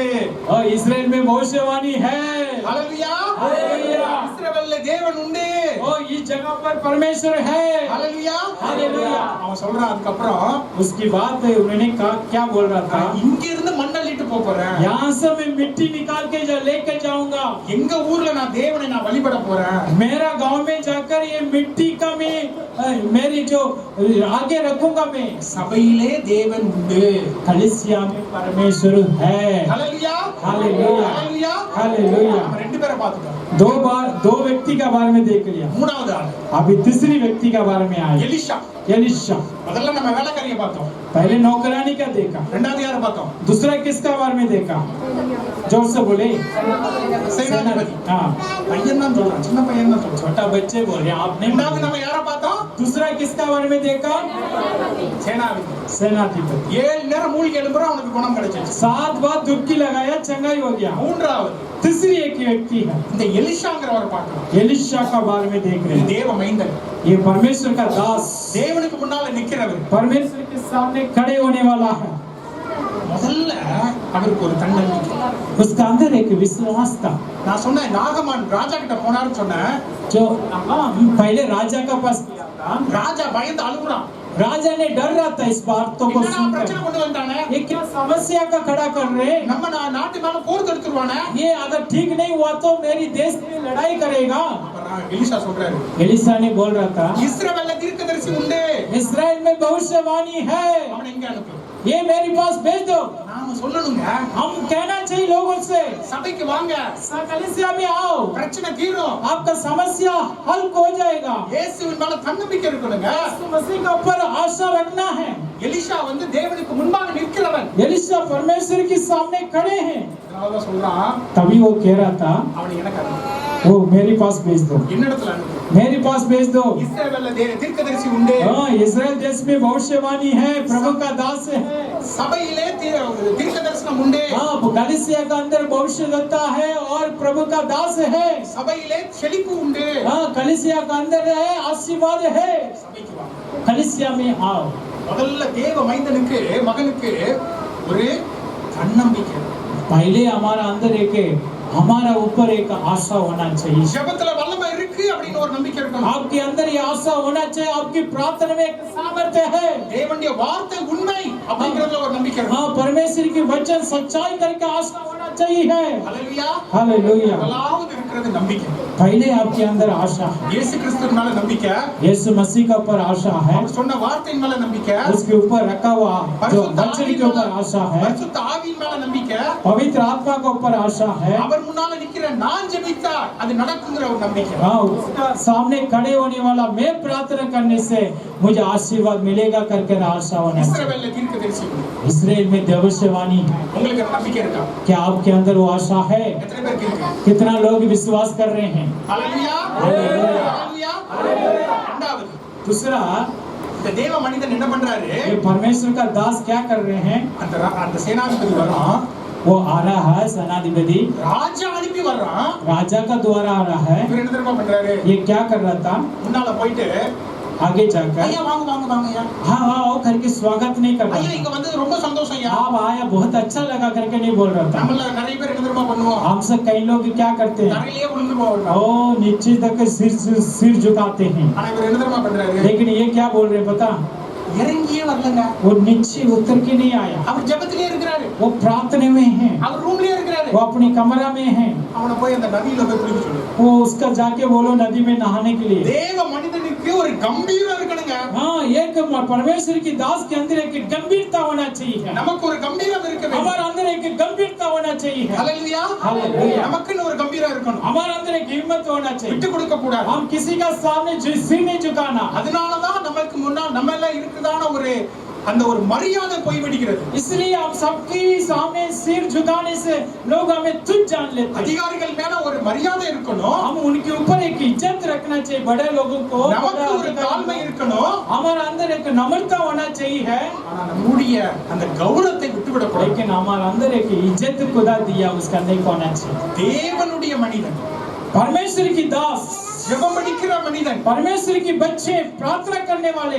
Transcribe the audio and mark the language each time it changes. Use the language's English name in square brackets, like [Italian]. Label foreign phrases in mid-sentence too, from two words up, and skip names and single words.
[Hindi] और इस्राएल में भविष्यवाणी है, [Tamil] ஹalleluya [Hindi] हालेलुया, [Tamil] இஸ்ரவேல்ல தேவன் உண்டு [Hindi] और इस जगह पर परमेश्वर है, [Tamil] ஹalleluya [Hindi] हालेलुया, [Tamil] அவன் சொல்றான் அதுக்கு அப்புறம் [Hindi] उसकी बात है, उन्होंने कहा क्या बोल रहा था, [Tamil] இங்க இருந்து மண்ணள்ளிட்டு போறேன் [Hindi] यहाँ से मैं मिट्टी निकाल के लेके जाऊंगा, [Tamil] எங்க ஊர்ல நான் தேவனை நான் வழிபட போறேன் [Hindi] मेरा गांव में जाकर ये मिट्टी का मैं मेरी जो आगे रखूंगा मैं, [Tamil] சபையிலே தேவன் உண்டு [Hindi] कलीसिया में परमेश्वर है, [Tamil] ஹalleluya [Hindi] हालेलुया, [Tamil] ஹalleluya [Hindi] हालेलुया, [Tamil] நம்ம ரெண்டு பேரை பார்த்துட்டோம் [Hindi] 2 व्यक्ति का बारे में देख लिया, [Tamil] மூணாவது ஆள் [Hindi] अभी तीसरी व्यक्ति का बारे में आया, [Tamil] எலிஷா [Hindi] एलिशा, [Tamil] முதல்ல நம்ம வேலைக்காரியை பார்த்தோம் [Hindi] पहले नौकरानी का देखा, [Tamil] ரெண்டாவது யாரை பார்த்தோம் [Hindi] दूसरा किसका बारे में देखा, जोर से बोले, [Tamil] சேனாதிபதி [Hindi] हाँ [Tamil] பையன் தான் சொல்றான் சின்ன பையன் தான் சொல்றான் [Hindi] छोटा बच्चे बोल रहे हैं आपने, [Tamil] ரெண்டாவது நம்ம யாரை பார்த்தோம் [Hindi] दूसरा किसका बारे में देखा, [Tamil] சேனாதிபதி [Hindi] सेनाधिपति, [Tamil] 7 நேரம் மூழ்கி எழும்புறான் அவனுக்கு குணம் கிடைச்சிச்சு [Hindi] 7 बार डुबकी लगाया, चंगाई हो गया, [Tamil] மூன்றாவது [Hindi] तीसरी एक व्यक्ति है [Tamil] இந்த எலிஷாங்கிறவரை பார்க்கலாம் [Hindi] एलिशा का बारे में देख रहे हैं, [Tamil] தேவ மைந்தன் [Hindi] ये परमेश्वर का दास, [Tamil] தேவனுக்கு முன்னால நிக்கிறவர் [Hindi] परमेश्वर के सामने खड़े होने वाला है, [Tamil] முதல்ல அவருக்கு ஒரு தன்னம்பிக்கை [Hindi] उसका अंदर एक विश्वास था, [Tamil] நான் சொன்னேன் நாகமான் ராஜா கிட்ட போனாருன்னு சொன்னேன் [Hindi] जो पहले राजा का पास गया था, [Tamil] ராஜா பயந்து அழுகுறான் [Hindi] राजा ने डर रहा था इस बातों को [Tamil] என்னடா பிரச்சனை [Hindi] सुनकर, [Tamil] கொண்டு வந்தானே [Hindi] ये क्या समस्या का खड़ा कर रहे हैं, [Tamil] நம்ம நாட்டு மேல போர் தொடுத்துருவானே [Hindi] ये अगर ठीक नहीं हुआ तो मेरी देश में लड़ाई करेगा, [Tamil] எலிஷா சொல்றாரு [Hindi] एलिशा ने बोल रहा था [Tamil] இஸ்ரவேல்ல தீர்க்கதரிசி உண்டு [Hindi] इस्राएल में भविष्यवाणी है, [Tamil] அவனை எங்க அனுப்பு [Hindi] ये मेरे पास भेज दो, [Tamil] நாம சொல்லணுங்க [Hindi] हम कहना चाहिए लोगों से, [Tamil] சபைக்கு வாங்க [Hindi] कलीसिया में आओ, [Tamil] பிரச்சனை தீரும் [Hindi] आपका समस्या हल हो जाएगा, [Tamil] இயேசுவின் மேல தன்னம்பிக்கை இருக்கணுங்க [Hindi] यीशु मसीह के ऊपर आशा रखना है, [Tamil] எலிஷா வந்து தேவனுக்கு முன்பாக நிற்கிறவன் [Hindi] एलिशा परमेश्वर के सामने खड़े हैं, [Tamil] அதனாலதான் சொல்றான் [Hindi] तभी वो कह रहा था [Tamil] அவனை எனக்கு அனுப்பு [Hindi] वो मेरे पास भेज दो, [Tamil] என்னிடத்துல அனுப்பு [Hindi] मेरे पास भेज दो, [Tamil] இஸ்ரவேல்ல தீர்க்கதரிசி உண்டு [Hindi] हाँ इस्राएल देश में भविष्यवाणी है, प्रभु का दास है, [Tamil] சபையிலே தீர்க்கதரிசனம் உண்டு [Hindi] हाँ कलीसिया का अंदर भविष्यद्वक्ता है और प्रभु का दास है, [Tamil] சபையிலே செழிப்பு உண்டு [Hindi] हाँ कलीसिया का अंदर है, आशीर्वाद है, [Tamil] சபைக்கு வாங்க [Hindi] कलीसिया में आओ, [Tamil] முதல்ல தேவ மைந்தனுக்கு மகனுக்கு ஒரு தன்னம்பிக்கை [Hindi] पहले हमारा अंदर एक हमारा ऊपर एक आशा होना चाहिए, [Tamil] ஜெபத்துல வல்லமை இருக்கு அப்படின்னு ஒரு நம்பிக்கை இருக்கணும் [Hindi] आपके अंदर ये आशा होना चाहिए, आपकी प्रार्थना में एक सामर्थ्य है, [Tamil] தேவனுடைய வார்த்தை உண்மை அப்படிங்கறதுல ஒரு நம்பிக்கை இருக்கணும் [Hindi] हाँ परमेश्वर की वचन सच्चाई करके आशा होना चाहिए है, [Tamil] ஹalleluya [Hindi] हालेलुया, [Tamil] முதலாவது இருக்கிறது நம்பிக்கை. [Hindi] पहले आपके अंदर आशा है, [Tamil] இயேசு கிறிஸ்து மேல நம்பிக்கை, [Hindi] यीशु मसीह के ऊपर आशा है, [Tamil] அவர் சொன்ன வார்த்தையின் மேல நம்பிக்கை, [Hindi] उसके ऊपर रखा हुआ जो वचन के ऊपर आशा है, [Tamil] பரிசுத்த ஆவியின் மேல நம்பிக்கை, [Hindi] पवित्र आत्मा के ऊपर आशा है, [Tamil] அவர் முன்னால நிக்கிற நான் ஜெபித்தா அது நடக்குங்கிற ஒரு நம்பிக்கை. [Hindi] हाँ, उसका सामने खड़े होने वाला मैं प्रार्थना करने से मुझे आशीर्वाद मिलेगा करके आशा होना चाहिए। [Tamil] இஸ்ரவேல்ல தீர்க்கதரிசி [Hindi] इस्राएल में भविष्यवाणी, [Tamil] உங்களுக்கு நம்பிக்கை இருக்கா? [Hindi] क्या आपके अंदर वो आशा है? [Tamil] எத்தனை பேருக்கு இருக்கு? [Hindi] कितना लोग विश्वास कर रहे हैं? [Tamil] ஹalleluya, ஹalleluya, ஹalleluya. இரண்டாவது, [Hindi] दूसरा, [Tamil] இந்த தேவ மனிதன் என்ன பண்றாரு? [Hindi] ये परमेश्वर का दास क्या कर रहे हैं? [Tamil] அந்த சேனாதிபதி வரான், [Hindi] वो आ रहा है सेनाधिपति, [Tamil] ராஜா அனுப்பி வர்றான். [Hindi] राजा का द्वारा आ रहा है। [Tamil] இவர் என்ன தெரியுமா பண்றாரு? [Hindi] ये क्या कर रहा था? [Tamil] முன்னால போயிட்டு [Hindi] आगे जाकर [Tamil] ஐயா வாங்க வாங்க வாங்க ஐயா, [Hindi] हाँ हाँ आओ करके स्वागत नहीं कर [Tamil] ஐயா [Hindi] रहा [Tamil] இங்க வந்து ரொம்ப சந்தோஷம் ஐயா. [Hindi] था। आप आया बहुत अच्छा लगा करके नहीं बोल रहा था। [Tamil] நம்மள நிறைய பேர் என்ன தெரியுமா பண்ணுவோம்? [Hindi] हम सब कई लोग क्या करते हैं? [Tamil] தரையிலேயே விழுந்து போவாங்க. [Hindi] ओ नीचे तक सिर झुकाते हैं। [Tamil] ஆனா இவர் என்ன தெரியுமா பண்றாரு? [Hindi] लेकिन ये क्या बोल रहे हैं पता? [Tamil] இறங்கியே வரலங்க. [Hindi] वो नीचे उतर के नहीं आया, [Tamil] அவர் ஜெபத்திலே இருக்கிறாரு, [Hindi] वो प्रार्थना में है, [Tamil] அவர் ரூம்லயே இருக்கிறாரு. [Hindi] वो अपनी कमरा में है। [Tamil] அவனை போய் அந்த நதியில போய் குளிக்க சொல்லு. [Hindi] वो उसका जाके बोलो नदी में नहाने के लिए। [Tamil] தேவ மனிதனுக்கு ஒரு கம்பீரம் இருக்கணுங்க. [Hindi] हाँ, एक परमेश्वर की दास के अंदर एक गंभीरता होना चाहिए। [Tamil] நமக்கு ஒரு கம்பீரம் இருக்க வேண்டும். [Hindi] हमारे अंदर एक गंभीरता होना चाहिए। [Tamil] ஹalleluya, [Hindi] हालेलुया। [Tamil] நமக்குன்னு ஒரு கம்பீரம் இருக்கணும். [Hindi] हमारे अंदर एक हिम्मत होना चाहिए। [Tamil] விட்டு கொடுக்க கூடாது. [Hindi] हम किसी का सामने सिर नहीं झुकाना। [Tamil] அதனால தான் நமக்கு முன்னால நம்ம எல்லாம் இருக்குதான ஒரு அந்த ஒரு மரியாதை போய் விடுகிறது. [Hindi] इसलिए हम सबके सामने सिर झुकाने से लोग हमें तुच्छ जान लेते हैं। [Tamil] அதிகாரிகள் மேல ஒரு மரியாதை இருக்கணும். [Hindi] हम उनके ऊपर एक इज्जत रखना चाहिए, बड़े लोगों को। [Tamil] நமக்கு ஒரு தாழ்மை இருக்கணும். [Hindi] हमारे अंदर एक नम्रता होना चाहिए, [Tamil] ஆனா நம்முடைய அந்த கௌரவத்தை விட்டு விட கூடாது. [Hindi] लेकिन हमारे अंदर एक इज्जत खुदा दिया उसका नहीं होना चाहिए। [Tamil] தேவனுடைய மனிதன், [Hindi] परमेश्वर की दास, [Tamil] ஜெபம் படிக்கிற மனிதன், [Hindi] परमेश्वर की बच्चे, प्रार्थना करने वाले,